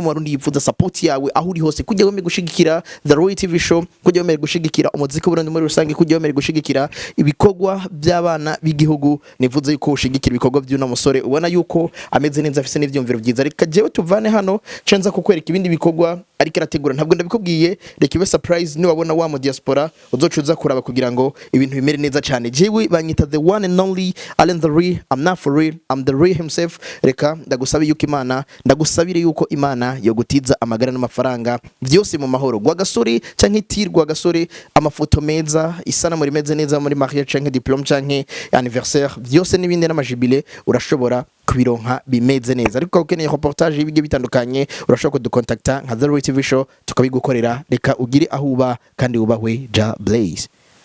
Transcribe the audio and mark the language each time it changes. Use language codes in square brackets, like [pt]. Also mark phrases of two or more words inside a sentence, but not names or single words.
[rn] barundi yipfuza support yawe aho uri hose kujya wemeye gushigikira The Royal TV Show kujya wemeye gushigikira umuziki w'Uburundi muri rusange kujya wemeye gushigikira ibikorwa by'abana b'igihugu nivuze yuko ushigikira ibikorwa by'uno musore ubona yuko ameze neza afise n'ivyumviro byiza reka jewe tuvane hano cenza kukwereka ibindi bikorwa ariko arategura ntabwo ndabikubwiye reka ibe surprise ni wabona wa mu diaspora uzocuza kuraba kugira ngo ibintu bimere neza cyane jewe banyita [en] the one and only Allen the Real I'm not for real I'm the real himself [rn] reka ndagusabira yuko Imana ndagusabire yuko Imana yo gutiza amagara n'amafaranga byose mu mahoro gwa gasore canke itirwa gasore amafoto meza isana muri meze neza muri mariage canke diplome canke anniversaire byose n'ibindi n'amajibile urashobora kubironka bimeze neza ariko ukeneye reportage y'ibige bitandukanye urashobora kudukontakta nka The Royal TV Show tukabigukorera reka ugire aho uba kandi ubahwe ja Blaze.